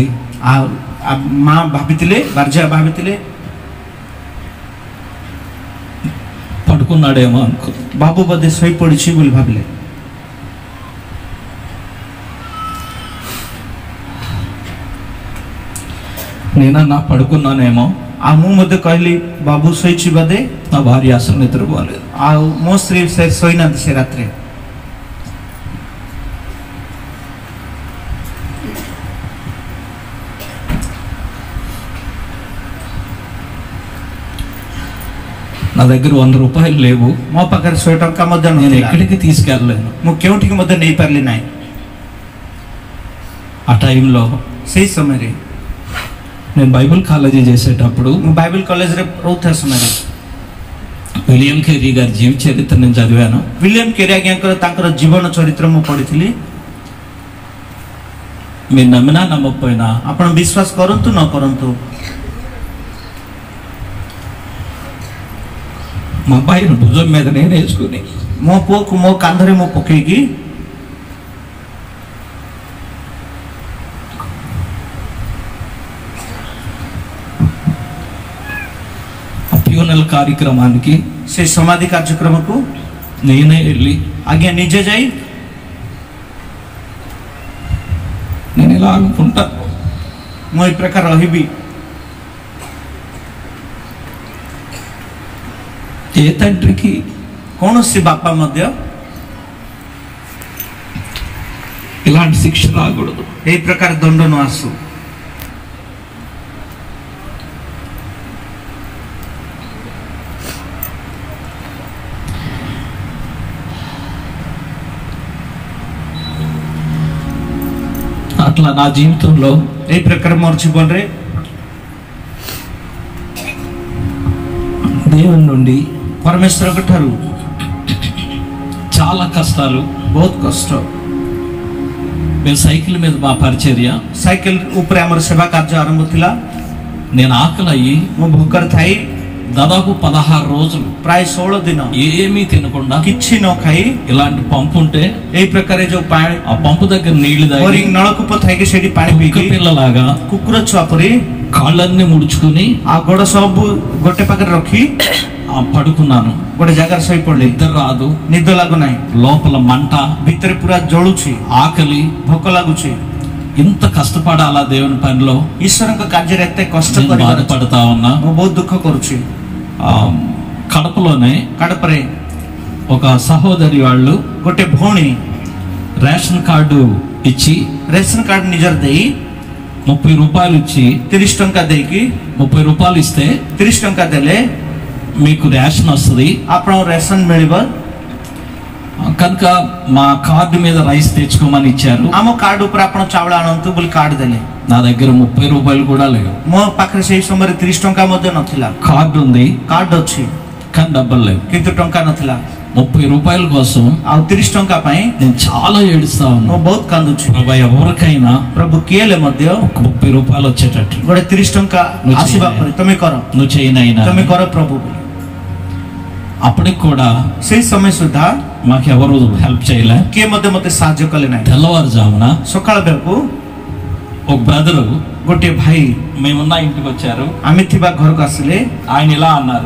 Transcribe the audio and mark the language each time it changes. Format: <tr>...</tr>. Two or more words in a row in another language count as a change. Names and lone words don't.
<or>ମା ଭାବିଥିଲେ, ବାର୍ଜା ଭାବିଥିଲେ</or> <te>పడుకున్నాడేమో అనుకుంది,</te> <or>ବାବୁ ବୋଧେ ଶୋଇପଡ଼ିଛି ବୋଲି ଭାବିଲେ.</or> <te>నేనన్నా పడుకున్నానేమో,</te> <or>ଆଉ ମୁଁ ମଧ୍ୟ କହିଲି ବାବୁ ଶୋଇଛି ବୋଧେ.</or> <te>నా భార్య అసలు నిద్రపోలేదు.</te> <or>ଆଉ ମୋ ସ୍ତ୍ରୀ ସେ ଶୋଇନାହାନ୍ତି ସେ ରାତିରେ.</or> <te>నా దగ్గర 100 రూపాయలు లేవు,</te> <or>ମୋ ପାଖରେ 100 ଟଙ୍କା ମଧ୍ୟ</or> <te>నేను</te> <or>ନଥିଲା,</or> <te>ఎక్కడికి తీసుకెళ్ళలేను.</te> <or>ମୁଁ କେଉଁଠିକି ମଧ୍ୟ ନେଇପାରିଲି ନାହିଁ.</or> <te>ఆ టైంలో</te> <or>ସେଇ ସମୟରେ</or> <te>నేను బైబిల్ కాలేజీ చేసేటప్పుడు</te> <or>ମୁଁ ବାଇବେଲ କଲେଜରେ ରହୁଥିବା ସମୟରେ</or> <te>విలియం కేరీ గారి జీవిత చరిత్ర నేను చదివాను.</te> <or>విలియం కేరీ ଆଜ୍ଞାଙ୍କର ତାଙ୍କର ଜୀବନ ଚରିତ୍ର ମୁଁ ପଢିଥିଲି.</or> <te>మీరు నమ్మినా నమ్మకపోయినా</te> <or>ଆପଣ ବିଶ୍ୱାସ କରନ୍ତୁ ନ କରନ୍ତୁ,</or> <te>మా అబ్బాయిని భుజం మీద నేను వేసుకుని</te> <or>ମୋ ପୁଅକୁ ମୋ କାନ୍ଧରେ ମୁଁ ପକେଇକି</or> <te>ఫ్యూనల్ కార్యక్రమానికి,</te> <or>ସେ ସମାଧି କାର୍ଯ୍ୟକ୍ରମକୁ</or> <te>నేనే వెళ్ళి</te> <or>ଆଜ୍ଞା ନିଜେ ଯାଇ</or> <te>నేను ఇలా అనుకుంటా,</te> <or>ମୁଁ ଏ ପ୍ରକାର ରହିବି.</or> <te>ఏ తండ్రికి</te> <or>କୌଣସି ବାପା ମଧ୍ୟ</or> <te>ఇలాంటి శిక్ష రాకూడదు,</te> <or>ଏହି ପ୍ରକାର ଦଣ୍ଡ ନ ଆସୁ.</or> <te>అట్లా నా జీవితంలో</te> <or>ଏହି ପ୍ରକାର ମୋର ଜୀବନରେ</or> <te>దేవుని నుండి</te> <or>ପରମେଶ୍ୱରଙ୍କ ଠାରୁ</or> <te>చాలా కష్టాలు,</te> <or>ବହୁତ କଷ୍ଟ.</or> <te>మేము సైకిల్ మీద మా పరిచర్య,</te> <or>ସାଇକେଲ ଉପରେ ଆମର ସେବା କାର୍ଯ୍ୟ ଆରମ୍ଭ ଥିଲା.</or> <te>నేను ఆకలి అయ్యి</te> <or>ମୁଁ ଭୋକରେ ଥାଇ</or> <te>దాదాపు 16 రోజులు</te> <or>ପ୍ରାୟ 16 ଦିନ</or> <te>ఏమీ తినకుండా</te> <or>କିଛି ନ ଖାଇ</or> <te>ఇలాంటి పంపు ఉంటే</te> <or>ଏହି ପ୍ରକାର ଯୋଉ ପାଣି</or> <te>ఆ పంపు దగ్గర నీళ్లు తాగి</te> <or>ବୋରିଂ ନଳକୂପ ଥାଇକି ସେଠି ପାଣି ପିଇକି</or> <te>పిల్లలాగా</te> <or>କୁକୁର ଛୁଆ ପରି</or> <te>కాళ్ళన్నీ ముడుచుకుని</te> <or>ଆଉ ଗୋଡ ସବୁ ଗୋଟେ ପାଖରେ ରଖି</or> <te>పడుకున్నాను.</te> <or>ଗୋଟେ ଜାଗାରେ ଶୋଇ ପଡିଲି.</or> <te>నిద్ర రాదు,</te> <or>ନିଦ ଲାଗୁନାହିଁ,</or> <te>లోపల మంట,</te> <or>ଭିତରେ ପୁରା ଜଳୁଛି,</or> <te>ఆకలి,</te> <or>ଭୋକ ଲାଗୁଛି.</or> <te>ఇంత కష్టపడాలా దేవుని పనిలో?</te> <or>ଈଶ୍ୱରଙ୍କ କାର୍ଯ୍ୟରେ ଏତେ କଷ୍ଟ</or> <te>నేను బాధపడతా ఉన్నా.</te> <or>ମୁଁ ବହୁତ ଦୁଃଖ କରୁଛି.</or> <te>కడపలోనే</te> <or>కడపరే</or> <te>ఒక సహోదరి వాళ్ళు</te> <or>ଗୋଟେ ଭଉଣୀ</or> <te>రేషన్ కార్డు ఇచ్చి,</te> <or>ରେସନ କାର୍ଡ ନିଜର ଦେଇ</or> <te>30 రూపాయలు ఇచ్చి,</te> <or>30 ଟଙ୍କା ଦେଇକି</or> <te>30 రూపాయలు ఇస్తే</te> <or>30 ଟଙ୍କା ଦେଲେ</or> <te>మీకు రేషన్ వస్తుంది,</te> <or>ଆପଣଙ୍କ ରେସନ ମିଳିବ,</or> <te>కనుక మా కార్డు మీద రైస్ తెచ్చుకోమని ఇచ్చారు.</te> <or>ଆମ କାର୍ଡ ଉପରେ ଆପଣ ଚାଉଳ ଆଣନ୍ତୁ ବୋଲି କାର୍ଡ ଦେଲେ.</or> <te>నా దగ్గర 30 రూపాయలు కూడా లేవు.</te> <or>ମୋ ପାଖରେ ସେଇ ସମୟରେ 30 ଟଙ୍କା ମଧ୍ୟ ନଥିଲା.</or> <te>కార్డు ఉంది,</te> <or>କାର୍ଡ ଅଛି</or> <te>కానీ డబ్బులు లేవు.</te> <or>କିନ୍ତୁ ଟଙ୍କା ନଥିଲା.</or> <te>30 రూపాయల కోసం</te> <or>ଆଉ 30 ଟଙ୍କା ପାଇଁ</or> <te>నేను చాలా ఏడుస్తా</te> <or>ମୁଁ</or> <te>ఉన్నా.</te> <or>ବହୁତ କାନ୍ଦୁଛି.</or> <te>ప్రభు ఎవరికైనా</te> <or>ପ୍ରଭୁ କିଏ ହେଲେ ମଧ୍ୟ</or> <te>ఒక 30 రూపాయలు వచ్చేటట్టు</te> <or>ଗୋଟେ 30 ଟଙ୍କା ଆସିବା ପରେ ତମେ କର,</or> <te>నువ్వు చేయనైనా.</te> <or>ତମେ କର ପ୍ରଭୁ.</or> <te>అప్పటికి కూడా</te> <or>ସେଇ ସମୟ ସୁଦ୍ଧା</or> <te>మాకెవరు హెల్ప్ చేయలే.</te> <or>କିଏ ମଧ୍ୟ ମୋତେ ସାହାଯ୍ୟ କଲେ ନାହିଁ.</or> <te>తెల్లవారుజామున</te> <or>ସକାଳ ବେଳକୁ</or> <te>ఒక బ్రదరు</te> <or>ଗୋଟିଏ ଭାଇ</or> <te>మేమున్న ఇంటికి వచ్చారు.</te> <or>ଆମେ ଥିବା ଘରକୁ ଆସିଲେ.</or> <te>ఆయన ఇలా అన్నారు,</te>